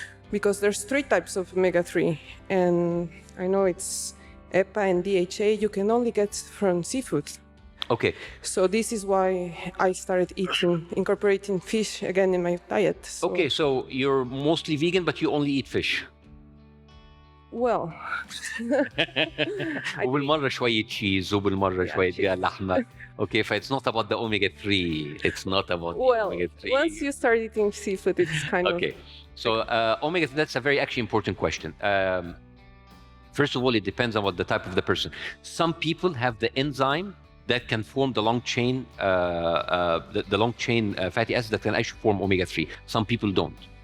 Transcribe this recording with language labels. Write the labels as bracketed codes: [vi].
[en] Because there's 3 types of omega-3, and I know it's EPA and DHA you can only get from seafood. Okay. So this is why I started incorporating fish again in my diet. Okay, so you're mostly vegan, but you only eat fish. Well, [ar] وبالمرة شوية cheese وبالمرة شوية لحمة. [en] Okay, so it's not about the omega-3. It's not about omega-3. Once you start eating seafood, it's kind of... Okay. So omega, that's a very actually important question. First of all, it depends on what the type of the person. Some people have the enzyme that can form the long chain, the long chain fatty acids that can actually form omega 3. Some people don't.